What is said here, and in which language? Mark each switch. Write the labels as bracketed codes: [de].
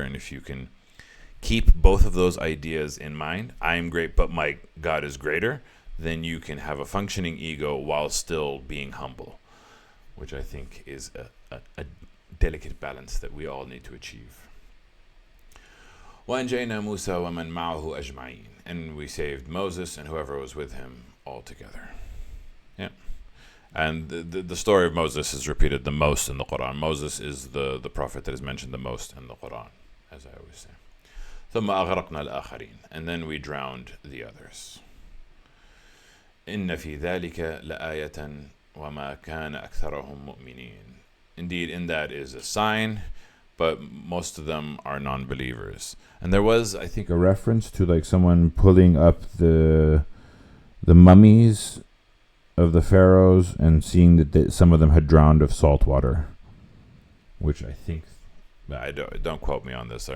[en] And if you can keep both of those ideas in mind, I am great, but my God is greater, then you can have a functioning ego while still being humble, which I think is a delicate balance that we all need to achieve. [ar] وأنجينا موسى ومن معه أجمعين. [en] And we saved Moses and whoever was with him all together. Yeah. And the story of Moses is repeated the most in the Quran. Moses is the prophet that is mentioned the most in the Quran, as I always say. [ar] ثم أغرقنا الآخرين. [en] And then we drowned the others. [ar] إن في ذلك لآية وما كان أكثرهم مؤمنين. [en] Indeed, in that is a sign, but most of them are non-believers. And there was, I think, a reference to like someone pulling up the mummies of the pharaohs and seeing that some of them had drowned of salt water, which I think, don't quote me on this.